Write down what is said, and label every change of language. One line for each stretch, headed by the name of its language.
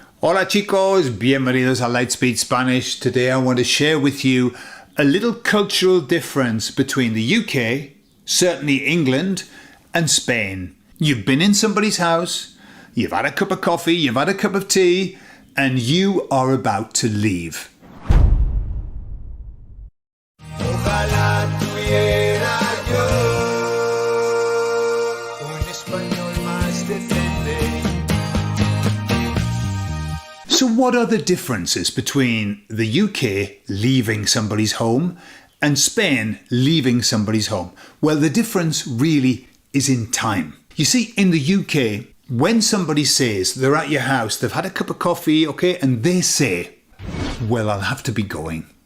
Spanish: Hola chicos, bienvenidos a Lightspeed Spanish.
English: Today I want to share with you a little cultural difference between the UK, certainly England, and Spain. You've been in somebody's house, you've had a cup of coffee, you've had a cup of tea, and you are about to leave.
Spanish: Ojalá tuviera yo un español más decente.
English: So what are the differences between the UK leaving somebody's home and Spain leaving somebody's home? Well, the difference really is in time. You see, in the UK, when somebody says they're at your house, they've had a cup of coffee, okay, and they say, well, I'll have to be going.